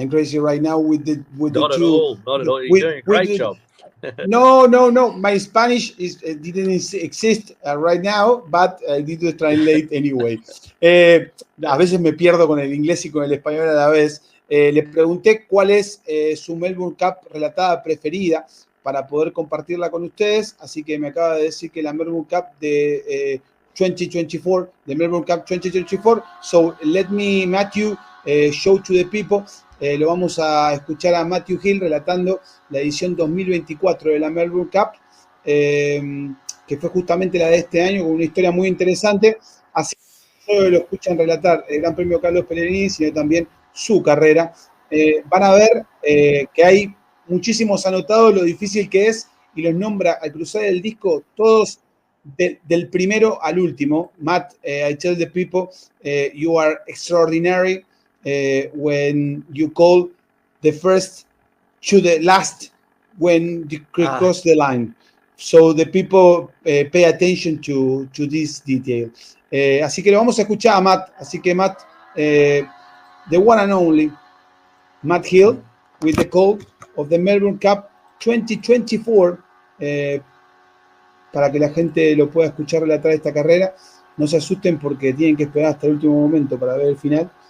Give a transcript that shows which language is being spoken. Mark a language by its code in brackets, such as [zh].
[en] I'm crazy right now with the Not two. Not at all. You're doing a great job. No. My Spanish didn't exist right now, but I need to translate anyway. [es] A veces me pierdo con el inglés y con el español a la vez. Le pregunté cuál es su Melbourne Cup relatada preferida para poder compartirla con ustedes, así que me acaba de decir que la Melbourne Cup de 2024, [en] the Melbourne Cup 2024. So let me, Matthew, show to the people. [es] Lo vamos a escuchar a Matthew Hill relatando la edición 2024 de la Melbourne Cup, que fue justamente la de este año, con una historia muy interesante. Así que no solo lo escuchan relatar el Gran Premio Carlos Pellegrini, sino también su carrera. Van a ver que hay muchísimos anotados, lo difícil que es, y los nombra al cruzar el disco todos del primero al último. [en] Matt, I tell the people, you are extraordinary when you call the first to the last when you cross the line. So the people pay attention to this detail. [es] Así que lo vamos a escuchar a Matt. Así que [en] Matt, the one and only Matt Hill with the call of the Melbourne Cup 2024, [es] para que la gente lo pueda escuchar relatar esta carrera. No se asusten porque tienen que esperar hasta el último momento para ver el final.